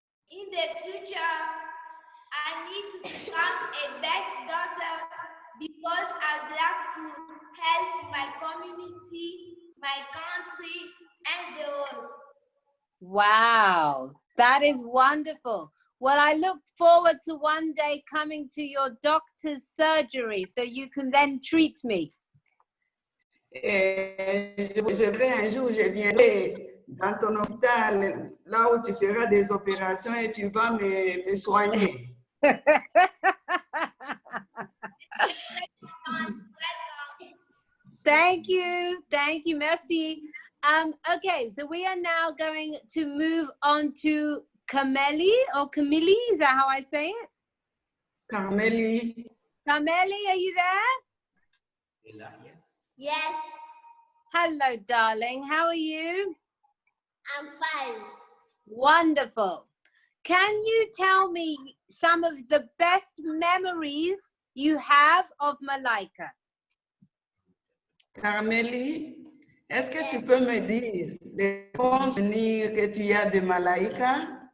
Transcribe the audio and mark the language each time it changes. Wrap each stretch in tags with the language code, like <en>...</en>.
<en>In the future, I need to become a best daughter because I'd like to help my community, my country, and the world. Wow, that is wonderful. Well, I look forward to one day coming to your doctor's surgery so you can then treat me.</en> <fr>Je vais un jour, je viendrai dans ton hôpital, là où tu feras des opérations et tu vas me soigner.</fr> <en>Thank you, merci. Okay, so we are now going to move on to Carmelie, or Camille, is that how I say it? Carmelie. Carmelie, are you there? Yes. Yes, Hello, darling. How are you? I'm fine. Wonderful. Can you tell me some of the best memories you have of Malaika?</en> <fr>Carmelie, est-ce que tu peux me dire les bons souvenirs que tu as de Malaika?</fr>